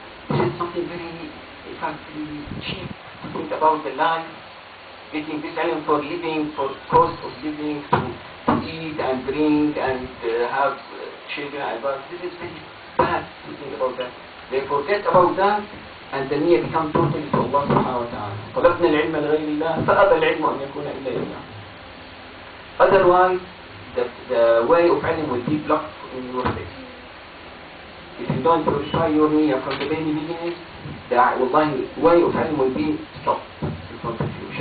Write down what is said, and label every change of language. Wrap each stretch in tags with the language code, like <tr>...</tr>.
<en>This is something very, in fact, very cheap to think about the life, getting this ilm for living, for cost of living, to eat and drink and have children and wives. This is very bad to think about that. They forget about that and the niyyah becomes totally to Allah subhanahu wa ta'ala.</en> <ar>طلبنا العلم لغير الله فأبى العلم أن يكون إلا لله.</ar> <en>Otherwise, the way of ilm will be blocked in your face. If you don't purify your niyyah from the very beginning, the way of ilm will be stopped in front of you.</en>